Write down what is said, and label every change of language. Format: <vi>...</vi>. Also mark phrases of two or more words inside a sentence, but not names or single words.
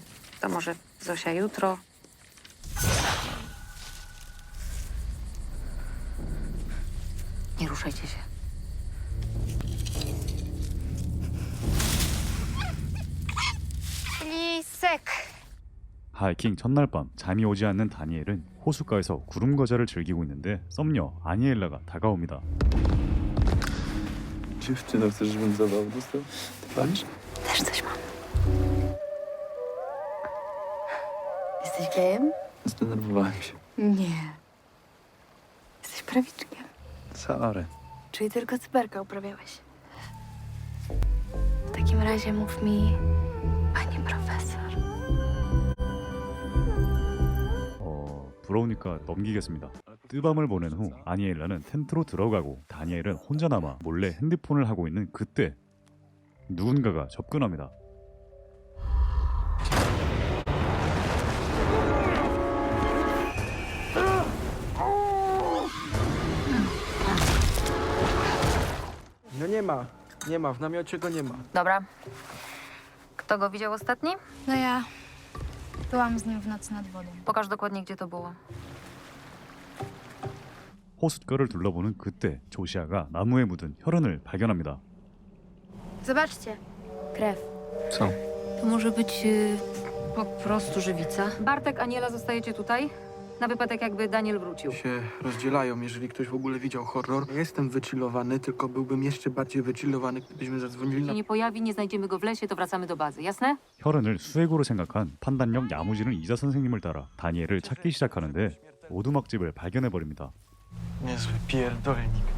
<pl>To może Zosia jutro? Nie ruszajcie się. Lisek.</pl> <ko>하이킹 첫날 밤 잠이 오지 않는 다니엘은 호숫가에서 구름 과자를 즐기고 있는데 썸녀 아니엘라가 다가옵니다.</ko> <pl>dziewczyno, chcesz, żebym zawał dostał? Ty palisz? Też coś mam. Jesteś gejem? Zdenerwowałem się. Nie. Jesteś prawiczkiem. Sorry. Czyli tylko cyberka uprawiałeś. W takim razie mów mi, pani profesor.</pl> <ko>부러우니까 넘기겠습니다. 뜨밤을 보낸 후 아니엘라는 텐트로 들어가고 다니엘은 혼자 남아 몰래 핸드폰을 하고 있는 그때 누군가가 접근합니다.</ko> <pl>No nie ma, w namiocie go nie ma. Dobra. Kto go widział ostatni? No ja byłam z nim w nocy nad wodą. Pokaż dokładnie, gdzie to było. 호숫가를 둘러보는 그때 조시아가 나무에 묻은 혈흔을 발견합니다. Zobaczcie, krew. Co? To może być po prostu żywica. Bartek, Aniela, zostajecie tutaj? Na wypadek, jakby Daniel wrócił. Się rozdzielają, jeżeli ktoś w ogóle widział horror. Ja jestem wychillowany, tylko byłbym jeszcze bardziej wychillowany, gdybyśmy zadzwonili na... Jeśli nie pojawi, nie znajdziemy go w lesie, to wracamy do bazy. Jasne?</pl> <ko>혈흔을 수액으로 생각한 판단력 야무지는 이자 선생님을 따라 다니엘을 찾기 시작하는데 오두막집을 발견해버립니다.</ko> <pl>Niezły pierdolnik.</pl>